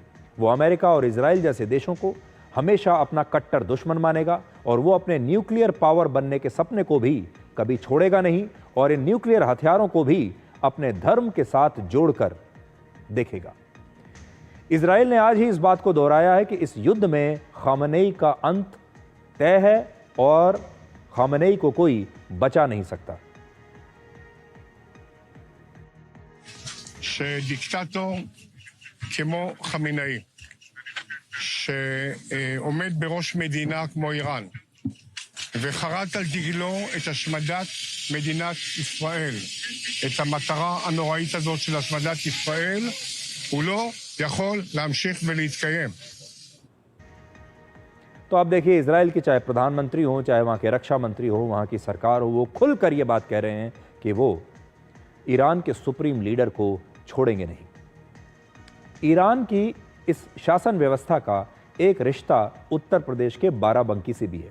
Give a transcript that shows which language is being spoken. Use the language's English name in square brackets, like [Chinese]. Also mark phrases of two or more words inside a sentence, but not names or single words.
[Hindi] वो अमेरिका और इजराइल जैसे देशों को हमेशा अपना कट्टर दुश्मन मानेगा और वो अपने [English] nuclear power [Hindi] बनने के सपने को भी कभी छोड़ेगा नहीं और इन न्यूक्लियर हथियारों को भी अपने धर्म के साथ जोड़कर देखेगा। इजराइल ने आज ही इस बात को दोहराया है कि इस युद्ध में खामनेई का अंत तय है और खामनेई को कोई बचा नहीं सकता। [Hebrew] שדיקטטור כמו חמינאי, שעומד בראש מדינה כמו איראן, וחרת על דגלו את השמדת מדינת ישראל, את המטרה הנוראית הזאת של השמדת ישראל, הוא לא יכול להמשיך ולהתקיים. [Hindi] तो आप देखिए, इजराइल के चाहे प्रधानमंत्री हो, चाहे वहाँ के रक्षा मंत्री हो, वहाँ की सरकार हो, वो खुलकर ये बात कह रहे हैं कि वो ईरान के [English] supreme leader [Hindi] को छोड़ेंगे नहीं। ईरान की इस शासन व्यवस्था का एक रिश्ता उत्तर प्रदेश के बाराबंकी से भी है।